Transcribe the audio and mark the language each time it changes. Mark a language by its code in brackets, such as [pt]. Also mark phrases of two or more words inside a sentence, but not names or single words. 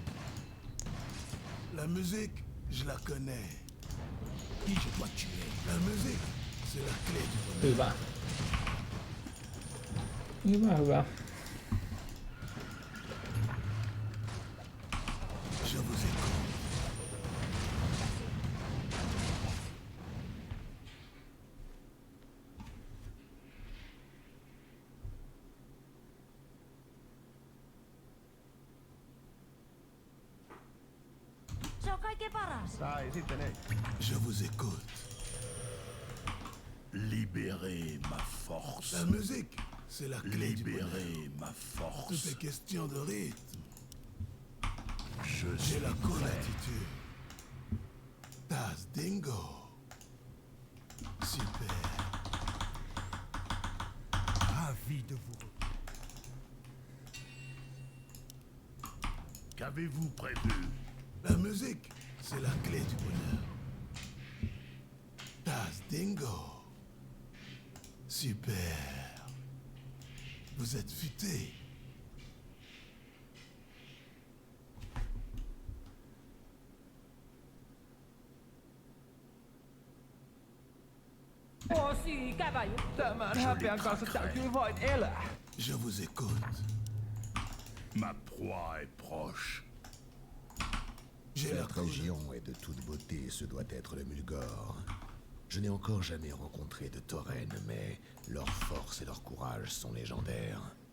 [fr] La musique, je la connais. Qui je dois tuer? La musique, c'est la clé du bonheur. [fi] Hyvä. Hyvä. [fr] Je vous écoute. [fi] Se on kaikkein paras. [fr] Je vous écoute. Libérez ma force. La musique, c'est la clé du bonheur. Libérez ma force. Tout est question de rythme. J'ai la colatitude. Das Dingo. Super. Ravi de vous. Qu'avez-vous prévu? La musique, c'est la clé du bonheur. Das Dingo. Super. Vous êtes futé. [fi] Vuosi käväjä. Tämän häpeän kanssa täytyy vain elää. [fr] Je vous écoute. Ma proie est proche. Cette région est de toute beauté, ce doit être le Mulgore. Je n'ai encore jamais rencontré de taurennes, mais leur force et leur courage sont légendaires.